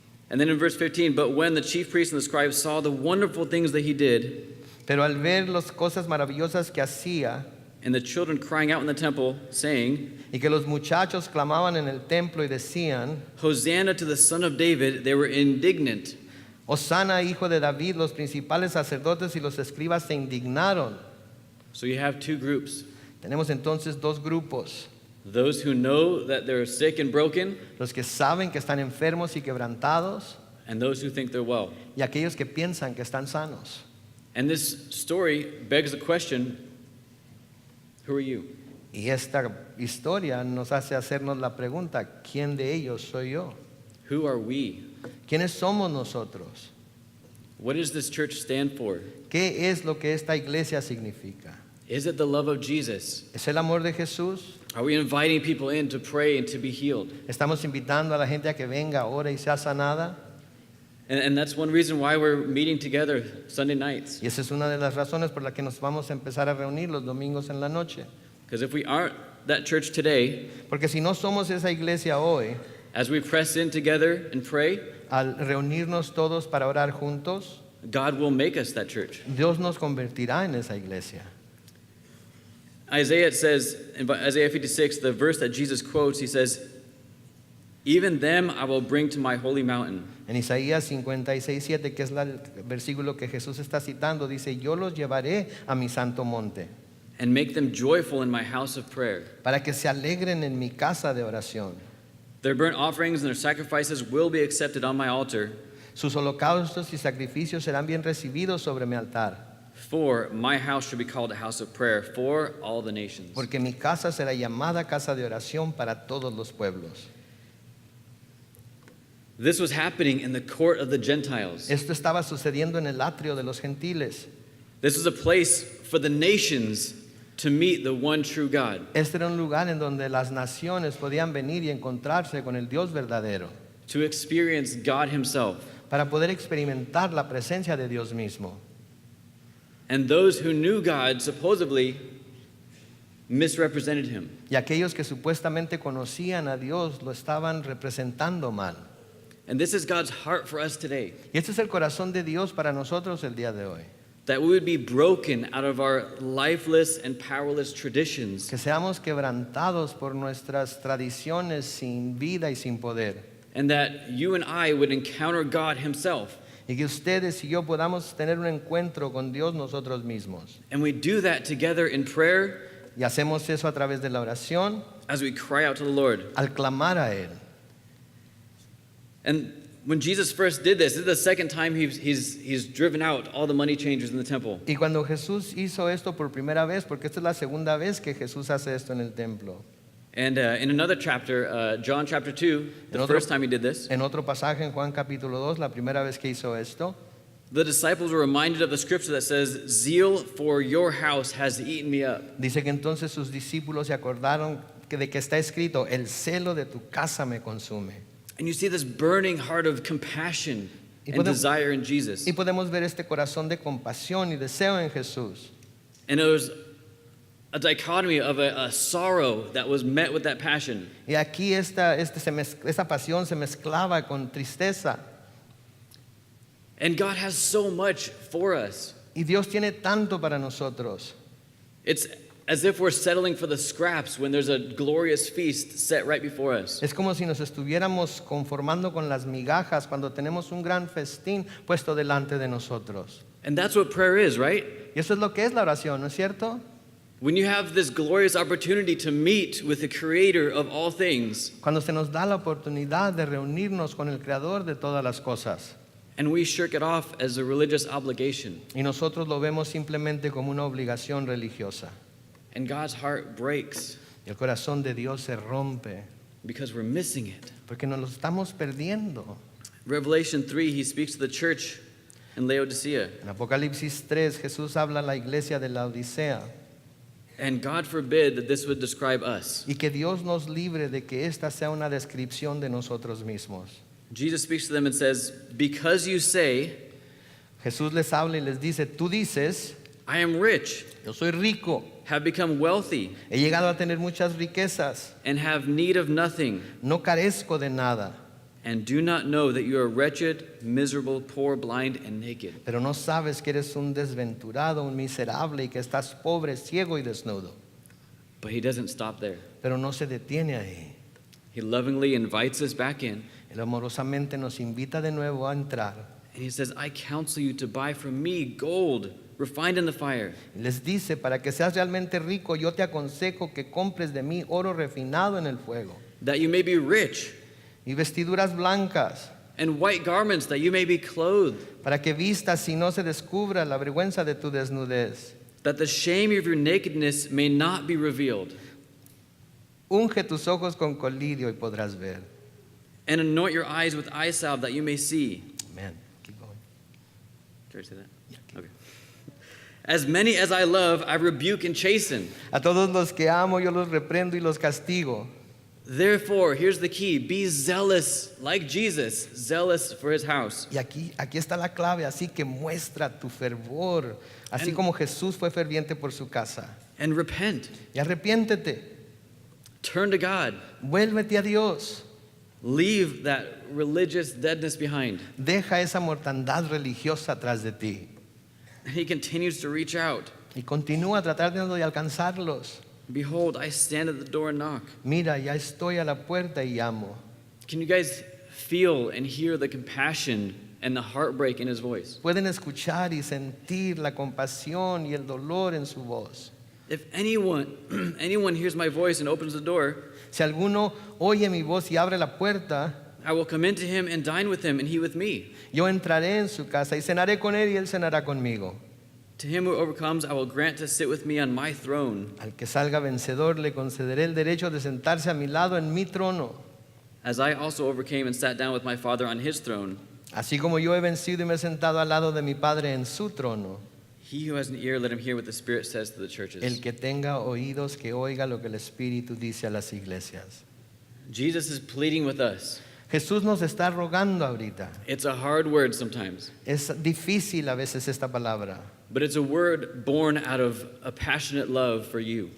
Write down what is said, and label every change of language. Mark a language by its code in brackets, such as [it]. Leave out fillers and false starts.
[en] And then in verse 15, but when the chief priests and the scribes saw the wonderful things that he did, [es] Pero al ver las cosas maravillosas que hacía [en] and the children crying out in the temple, saying, [es] y que los muchachos clamaban en el templo y decían, [en] Hosanna to the Son of David, they were indignant. [es] Hosana, hijo de David, los principales sacerdotes y los escribas se indignaron. [en] So you have two groups. [es] Tenemos entonces dos grupos, [en] Those who know that they're sick and broken, [es] los que saben que están enfermos y quebrantados [en] and those who think they're well. [es] y aquellos que piensan que están sanos. [en] And this story begs the question, who are you? [es] Y esta historia nos hace hacernos la pregunta, ¿quién de ellos soy yo? [en] Who are we? [es] ¿Quiénes somos nosotros? [en] What does this church stand for? [es] ¿Qué es lo que esta iglesia significa? [en] Is it the love of Jesus? [es] ¿Es el amor de Jesús? [en] Are we inviting people in to pray and to be healed? [es] ¿Estamos invitando a la gente a que venga, ore y sea sanada? [en] And that's one reason why we're meeting together Sunday nights. [es] Y esa es una de las razones por las que nos vamos a empezar a reunir los domingos en la noche. [en] Because if we aren't that church today, [es] Porque si no somos esa iglesia hoy, [en] as we press in together and pray, [es] al reunirnos todos para orar juntos, [en] God will make us that church. [es] Dios nos convertirá en esa iglesia. [en] Isaiah says, in Isaiah 56, the verse that Jesus quotes, he says, Even them I will bring to my holy mountain. [es] En Isaías 56:7, que es el versículo que Jesús está citando, dice, yo los llevaré a mi santo monte, [en] And make them joyful in my house of prayer. [es] para que se alegren en mi casa de oración. [en] Their burnt offerings and their sacrifices will be accepted on my altar, [es] Sus holocaustos y sacrificios serán bien recibidos sobre mi altar, [en] for my house should be called a house of prayer for all the nations. [es] porque mi casa será llamada casa de oración para todos los pueblos. [en] This was happening in the court of the Gentiles. [es] Esto estaba sucediendo en el atrio de los gentiles. [en] This was a place for the nations to meet the one true God. [es] Este era un lugar en donde las naciones podían venir y encontrarse con el Dios verdadero, [en] To experience God Himself. [es] para poder experimentar la presencia de Dios mismo. [en] And those who knew God supposedly misrepresented Him. [es] Y aquellos que supuestamente conocían a Dios lo estaban representando mal. [en] And this is God's heart for us today, [es] Y este es el corazón de Dios para nosotros el día de hoy. [en] that we would be broken out of our lifeless and powerless traditions, [es] Que seamos quebrantados por nuestras tradiciones sin vida y sin poder. [en] and that you and I would encounter God Himself. [es] Y que ustedes y yo podamos tener un encuentro con Dios nosotros mismos. [en] And we do that together in prayer [es] Y hacemos eso a través de la oración, [en] as we cry out to the Lord. [es] al clamar a Él. [en] And when Jesus first did this is the second time he's driven out all the money changers in the temple. [es] Y cuando Jesús hizo esto por primera vez, porque esta es la segunda vez que Jesús hace esto en el templo. [en] And in another chapter, John chapter 2, the [es] En otro- [en] first time he did this, [es] En otro pasaje en Juan capítulo 2, la primera vez que hizo esto, [en] the disciples were reminded of the scripture that says, Zeal for your house has eaten me up. [es] dice que entonces sus discípulos se acordaron de que está escrito, el celo de tu casa me consume. [en] And you see this burning heart of compassion [es] Y [en] and [es] podemos- [en] desire in Jesus. [es] Y podemos ver este corazón de compasión y deseo en Jesús. [en] And there's a dichotomy of a sorrow that was met with that passion. [es] Y aquí esta pasión se mezclaba con tristeza. [en] And God has so much for us. [es] Y Dios tiene tanto para nosotros. [en] It's as if we're settling for the scraps when there's a glorious feast set right before us. [es] Es como si nos estuviéramos conformando con las migajas cuando tenemos un gran festín puesto delante de nosotros. [en] And that's what prayer is, right? [es] Y eso es lo que es la oración, ¿no es cierto? [en] When you have this glorious opportunity to meet with the creator of all things, [es] Cuando se nos da la oportunidad de reunirnos con el Creador de todas las cosas. [en] and we shirk it off as a religious obligation, [es] Y nosotros lo vemos simplemente como una obligación religiosa. [en] and God's heart breaks [es] Y el corazón de Dios se rompe [en] because we're missing it. [es] porque nos lo estamos perdiendo. [en] Revelation 3, he speaks to the church in Laodicea. [es] En Apocalipsis 3 Jesús habla a la iglesia de la Odisea. [en] And God forbid that this would describe us. [es] Y que Dios nos libre de que esta sea una descripción de nosotros mismos. [en] Jesus speaks to them and says, because you say, [es] Jesús les habla y les dice, tú dices, [en] I am rich, [es] yo soy rico, [en] have become wealthy, [es] he llegado a tener muchas riquezas, [en] and have need of nothing, [es] no carezco de nada, [en] and do not know that you are wretched, miserable, poor, blind, and naked. [es] pero no sabes que eres un desventurado, un miserable y que estás pobre, ciego y desnudo. [en] But he doesn't stop there. [es] Pero no se detiene ahí. [en] He lovingly invites us back in, [es] Él amorosamente nos invita de nuevo a entrar. [en] and he says, I counsel you to buy from me gold refined in the fire, [es] Y les dice, para que seas realmente rico, yo te aconsejo que compres de mí oro refinado en el fuego [en] that you may be rich, [es] y vestiduras blancas, [en] and white garments that you may be clothed, [es] para que vistas y no se descubra la vergüenza de tu desnudez. [en] that the shame of your nakedness may not be revealed, [es] Unge tus ojos con colirio y podrás ver. [en] and anoint your eyes with eye salve that you may see. Amen. Keep going. Did I say that? Okay. As many as I love, I rebuke and chasten. [es] A todos los que amo yo los reprendo y los castigo. [en] Therefore, here's the key: be zealous, like Jesus, zealous for his house. [es] Y aquí está la clave, así que muestra tu fervor, así [en] And- [es] como Jesús fue ferviente por su casa. [en] And repent. [es] Y arrepiéntete, [en] Turn to God. [es] vuélvete a Dios, [en] Leave that religious deadness behind. [es] deja esa mortandad religiosa atrás de ti [en] And he continues to reach out. [es] y continúa tratando de alcanzarlos. [en] Behold, I stand at the door and knock. [es] Mira, ya estoy a la puerta y llamo. [en] Can you guys feel and hear the compassion and the heartbreak in his voice? [es] Pueden escuchar y sentir la compasión y el dolor en su voz. [en] If anyone hears my voice and opens the door, [es] Si alguno oye mi voz y abre la puerta, [en] I will come into him and dine with him and he with me. [es] yo entraré en su casa y cenaré con él y él cenará conmigo. [en] To him who overcomes, I will grant to sit with me on my throne, [es] Al que salga vencedor le concederé el derecho de sentarse a mi lado en mi trono, [en] as I also overcame and sat down with my Father on his throne. [es] así como yo he vencido y me he sentado al lado de mi Padre en su trono. [en] He who has an ear, let him hear what the Spirit says to the churches. [es] El que tenga oídos, que oiga lo que el Espíritu dice a las iglesias. [en] Jesus is pleading with us. [es] Jesús nos está rogando ahorita. [en] It's a hard word sometimes, [es] Es difícil a veces esta palabra, [en] but it's a word born out of a passionate love for you.